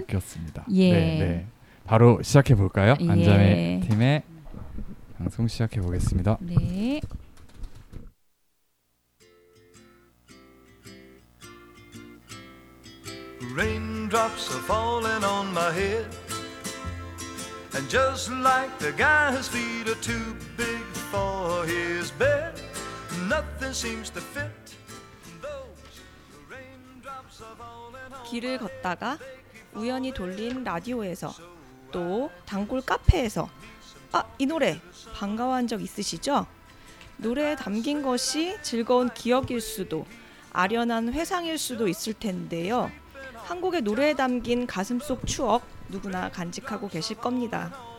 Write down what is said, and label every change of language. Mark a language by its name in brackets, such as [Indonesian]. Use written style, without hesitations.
[Korean] 느꼈습니다. 예. 네, 네. 바로 시작해 볼까요? 예. 안자매 팀의 방송 시작해 보겠습니다. 네. [English] 레인드롭스 아 폴링 온 마이 헤드. And just like the guy whose feet are too big for his bed, nothing seems to fit. Those raindrops are falling on. [Korean] 길을 걷다가 우연히 돌린 라디오에서 또 단골 카페에서 아, 이 노래 반가워한 적 있으시죠? 노래에 담긴 것이 즐거운 기억일 수도 아련한 회상일 수도 있을 텐데요. 한국의 노래에 담긴 가슴 속 추억 누구나 간직하고 계실 겁니다.